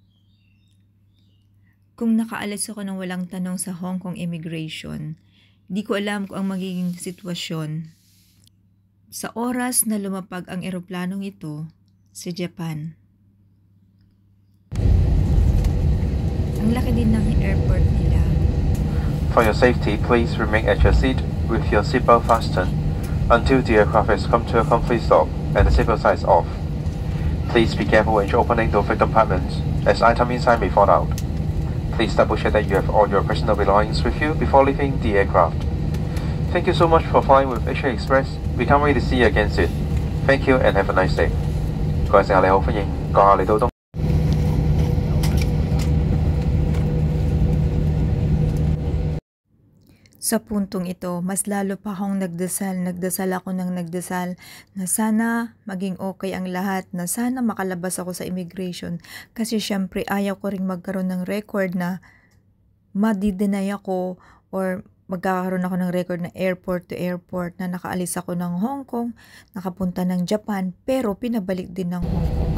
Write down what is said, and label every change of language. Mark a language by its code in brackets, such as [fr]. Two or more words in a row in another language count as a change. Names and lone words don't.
[tl] Kung nakaalis ako ng walang tanong sa Hong Kong immigration, di ko alam kung ang magiging sitwasyon. Sa oras na lumapag ang eroplanong ito sa Japan. Ang laki din ng airport nila. [en] For your safety, please remain at your seat with your seatbelt fastened until the aircraft has come to a complete stop and the seatbelt sign is off. Please be careful when opening the overhead compartments as items inside may fall out. Please double check that you have all your personal belongings with you before leaving the aircraft. Thank you so much for flying with Asia Express. We can't wait to see you again soon. Thank you and have a nice day. [yue] 各位乘客你好，歡迎閣下嚟到東。 [tl] Sa puntong ito, mas lalo pa akong nagdasal ako ng nagdasal na sana maging okay ang lahat, na sana makalabas ako sa immigration. Kasi syempre ayaw ko ring magkaroon ng record na madi-deny ako or magkakaroon ako ng record na [en] airport to airport [tl] na nakaalis ako ng Hong Kong, nakapunta ng Japan, pero pinabalik din ng Hong Kong.